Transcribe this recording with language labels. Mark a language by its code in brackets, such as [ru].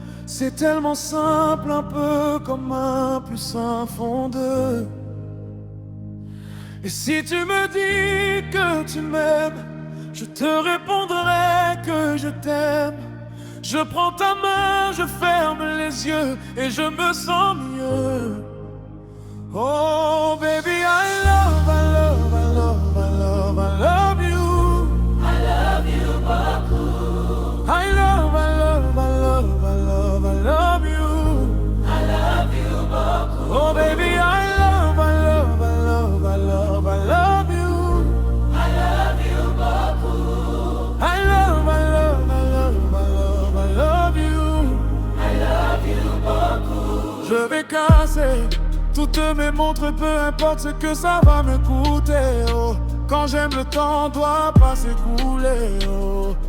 [fr] C'est tellement simple, un peu comme un plus un font deux. Et si tu me dis que tu m'aimes, je te répondrai que je t'aime. Je prends ta main, je ferme les yeux et je me sens mieux. [en] Oh baby, I love, I love, I love, I love, I love you. I love you [fr] beaucoup. [en] I love, I love, I love, I love, I love you. I love you [fr] beaucoup. [en] Oh baby, I love, I love, I love, I love, I love you. I love you [fr] beaucoup. [en] I love, I love, I love, I love, I love you. I love you [fr] beaucoup. Je vais casser toutes mes montres, peu importe ce que ça va me coûter, oh. Quand j'aime le temps doit pas s'écouler, oh.